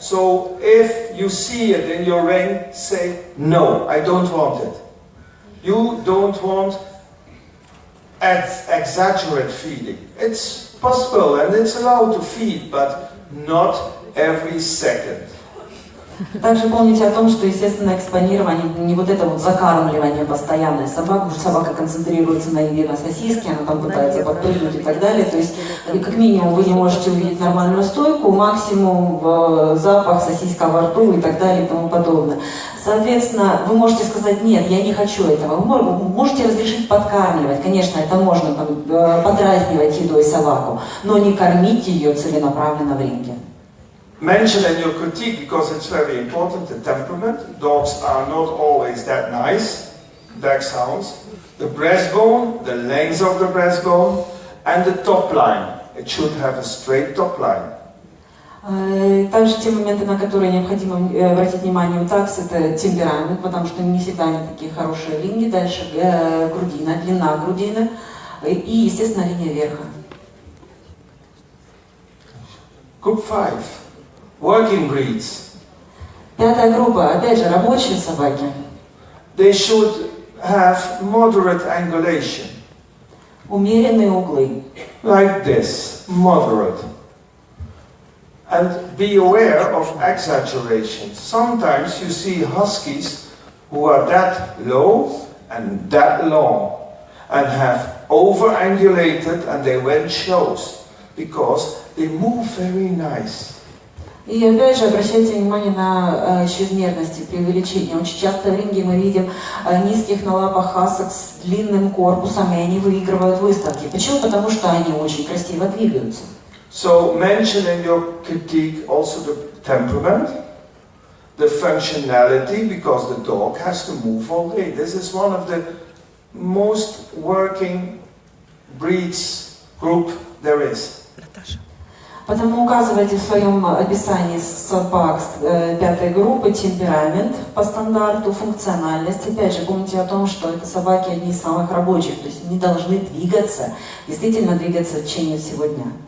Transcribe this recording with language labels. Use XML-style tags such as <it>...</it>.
<en>So if you see it in your ring, say, no, I don't want it. You don't want exaggerate feeding. It's possible and it's allowed to feed, but not every second.</en> <ru>Также помните о том, что, естественно, экспонирование, не вот это вот закармливание постоянное собак, уже собака концентрируется на еде, на сосиске, она там пытается подпрыгнуть и так далее, то есть, как минимум, вы не можете увидеть нормальную стойку, максимум запах, сосиска во рту и так далее и тому подобное. Соответственно, вы можете сказать, нет, я не хочу этого, вы можете разрешить подкармливать, конечно, это можно подразнивать едой собаку, но не кормить ее целенаправленно в ринге.</ru> <en>Mention in your critique, because it's very important, the temperament. Dogs are not always that nice, dachshunds. The breastbone, the length of the breastbone, and the top line. It should have a straight top line.</en> <ru>Также те моменты, на которые необходимо обратить внимание у такс, это темперамент, потому что не всегда они такие хорошие линии. Дальше грудина, длина грудины и, естественно, линия верха.</ru> <en>Group 5. Working breeds.</en> <ru>5-я группа, опять же, рабочие собаки.</ru> <en>They should have moderate angulation.</en> <ru>Умеренные углы.</ru> <en>Like this, moderate. And be aware of exaggeration. Sometimes you see huskies who are that low and that long and have over-angulated and they win shows because they move very nice.</en> <ru>И опять же, обращайте внимание на чрезмерности, преувеличения. Очень часто в ринге мы видим низких на лапах хасок с длинным корпусом, и они выигрывают выставки. Почему? Потому что они очень красиво двигаются.</ru> <en>So mention in your critique also the temperament, the functionality, because the dog has to move all day. This is one of the most working breeds group there is.</en> <ru>Потому указывайте в своем описании собак 5-й группы темперамент по стандарту, функциональность. Опять же, помните о том, что это собаки одни из самых рабочих, то есть они должны двигаться, действительно двигаться в течение всего дня.</ru>